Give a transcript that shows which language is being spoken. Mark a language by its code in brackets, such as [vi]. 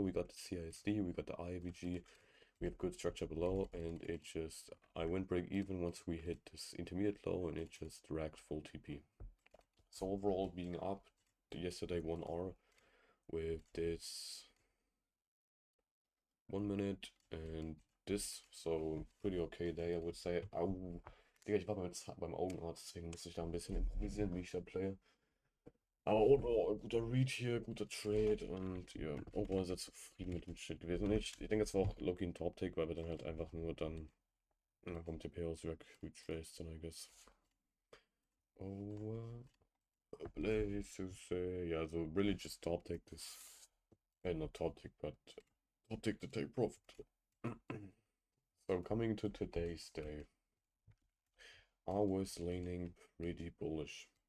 [en] We got the CISD, we got the IVG, we have good structure below, and it just, I went break even once we hit this intermediate low, and it just racked full TP. So overall being up yesterday 1 hour with this 1 minute and this, so pretty okay day, I would say. [de] Au, Digga, ich war beim Augenarzt, deswegen muss ich da ein bisschen improvisieren, wie ich da playe. Aber overall, guter Read hier, guter Trade und ja, overall sehr zufrieden mit dem Shit gewesen. Ich denke, es war auch Loki ein Top-Take, weil wir dann halt einfach nur dann vom TP aus retraced dann, [en] I guess. Oh, places, yeah, so really just top-take this. Not top-take, but top-take to take profit. So coming to today's day, I was leaning pretty bullish.